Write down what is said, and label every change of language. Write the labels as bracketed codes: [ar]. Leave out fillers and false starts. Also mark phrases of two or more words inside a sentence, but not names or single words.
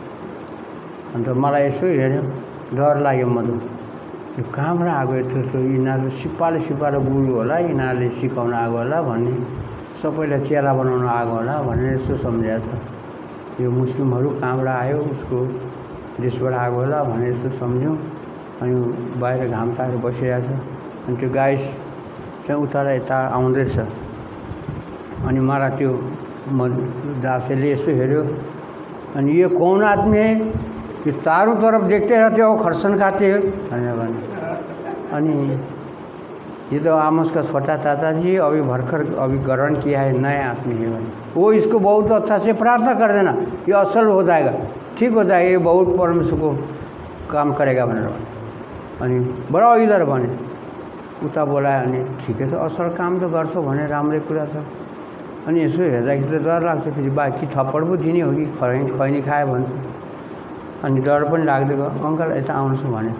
[ne] छ अन्त मलाई यसो हेऱ्यो डर लाग्यो म त यो कहाँबाट आएको यत्रो यिनीहरू सिपालो गुरु होला यिनीहरूले सिकाउन आएको होला भन्ने सबैलाई चेला बनाउन आएको होला भनेर यसो सम्झाएको छ यो मुस्लिमहरू कहाँबाट आयो उसको देशबाट आएको होला भनेर यसो सम्झ्यौँ। अनि बाहिर घाम तारेर बसिरहेछ। अनि त्यो गाई चाहिँ उता र यता आउँदैछ। अनि मारा त्यो दासेले यसो हेऱ्यो, अनि [hi] ये कौन आदमी है, ये चारों तरफ देखते रहते हो, खरसन खाते हो [ne] भनेर भने। [hi] अनि ये तो आमोस का छोटा चाचा जी अभी अभी ग्रहण किया है, नया आदमी है भने। वो इसको बहुत अच्छा से प्रार्थना कर देना, ये असल हो जाएगा, ठीक हो जाएगा, ये बहुत परमेश्वर को काम करेगा [ne] भनेर भने। अनि बडा इधर भने उता बोलायो। अनि ठिकै छ, असल काम त गर्छौ भने राम्रै कुरा छ। अनि यसो हेर्दाखेरि त डर लाग्छ, फेरि बाँकी थप्पड पो दिने हो कि खैनी खायो भन्छ। अनि डर पनि लाग्दै गयो। अङ्कल यता आउनुहोस् भने।